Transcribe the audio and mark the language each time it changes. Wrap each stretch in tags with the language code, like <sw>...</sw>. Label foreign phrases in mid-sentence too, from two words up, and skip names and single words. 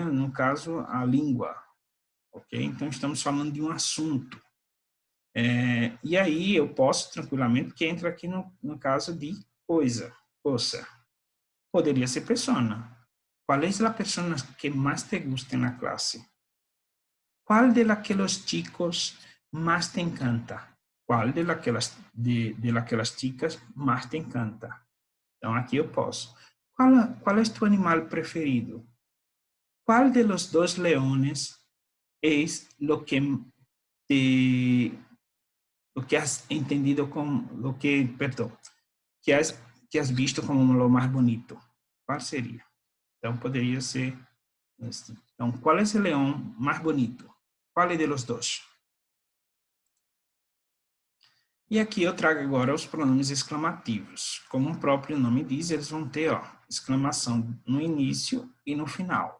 <pt>No caso, a língua, ok? Então, estamos falando de um assunto. E aí, eu posso tranquilamente, que entra aqui no caso de coisa. Poderia ser persona. Qual é a pessoa que mais</pt> <es>te gusta</es> <pt>na classe?</pt> <es>¿Cuál de aquellos chicos más te encanta? ¿Cuál de aquelas chicas más te encanta?</es> <pt>Então, aqui eu posso.</pt> <es>¿Cuál es tu animal preferido? ¿Cuál de los dos leones es lo que has entendido como, que has visto como lo más bonito? ¿Cuál seria?</es> <pt>Então, poderia ser este. Então, qual é o leão mais bonito? Qual é</pt> <es>de los</es> <pt>dois? E aqui eu trago agora os pronomes exclamativos. Como o próprio nome diz, eles vão ter exclamação no início e no final.</pt>